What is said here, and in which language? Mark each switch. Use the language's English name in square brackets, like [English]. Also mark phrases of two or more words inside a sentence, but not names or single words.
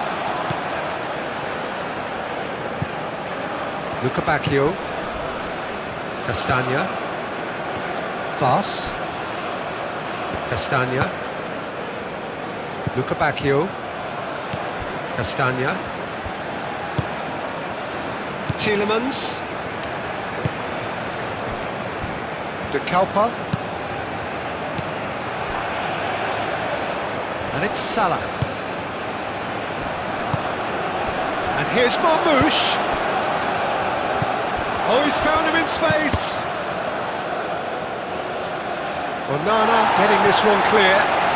[English] Luca Bacchio. Castagna. Vaz. Castagna. Luca Bacchio. Castagna. Tielemans. De Kuiper. And it's Salah. And here's Marmouche. Oh, he's found him in space. Onana getting this one clear.